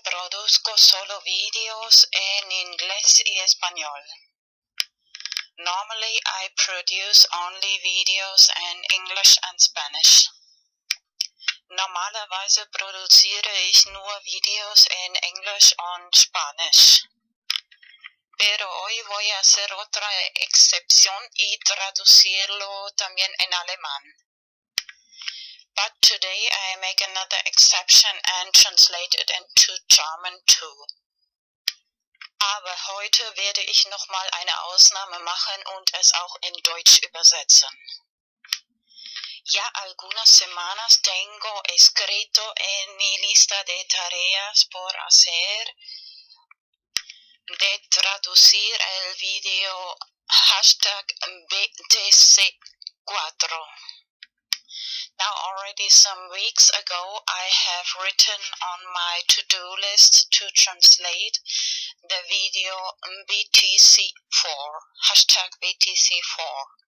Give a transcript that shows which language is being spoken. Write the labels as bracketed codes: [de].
[es] produzco solo videos en inglés y español. [en] Normally I produce only videos in English and Spanish. [de] Normalerweise produziere ich nur Videos en Englisch und Spanisch. [es] Pero hoy voy a hacer otra excepción y traducirlo también en alemán. [en] But today I make another exception and translate it into German too. [de] Aber heute werde ich nochmal eine Ausnahme machen und es auch in Deutsch übersetzen. [es] Ya algunas semanas tengo escrito en mi lista de tareas por hacer de traducir el video hashtag BTC4. [en] Now already some weeks ago I have written on my to-do list to translate the video BTC4, hashtag BTC4.